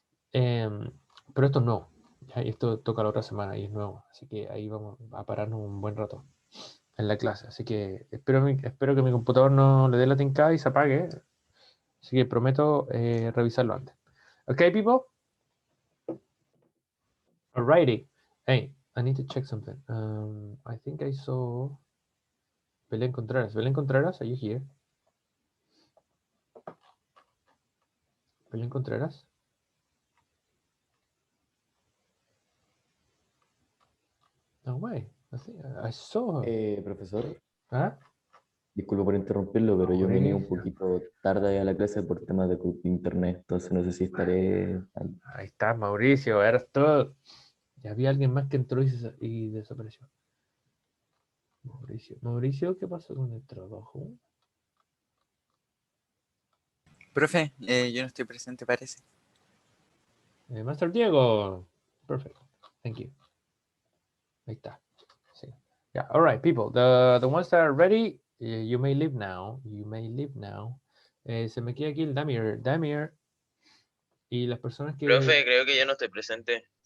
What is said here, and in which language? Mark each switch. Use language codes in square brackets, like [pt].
[es] Pero esto no. Ya, y esto toca la otra semana y es nuevo. Así que ahí vamos a pararnos un buen rato en la clase. Así que espero que mi computador no le dé la tincada y se apague. Así que prometo revisarlo antes. [en] Ok, people? Alrighty. Hey, I need to check something. I think I saw Belén Contreras. Belén Contreras, are you here? Belén Contreras? No way. I saw her. [es] Profesor, ¿Ah? disculpe por interrumpirlo, pero yo vine un Mauricio. poquito tarde a la clase por temas de internet, entonces no sé si estaré ahí. Ahí está, Mauricio, eres tú. Ya había alguien más que entró y desapareció. Mauricio. Mauricio, ¿qué pasó con el trabajo? Profe, yo no estoy presente, parece. [en] Master Diego. Perfect. Thank you. [es] Ahí está. Sí. [en] Yeah, all right, people. The ones that are ready, you may leave now. You may leave now. [es] Se me queda aquí el Damir. Damir. Y las personas que... Profe, creo que yo no estoy presente.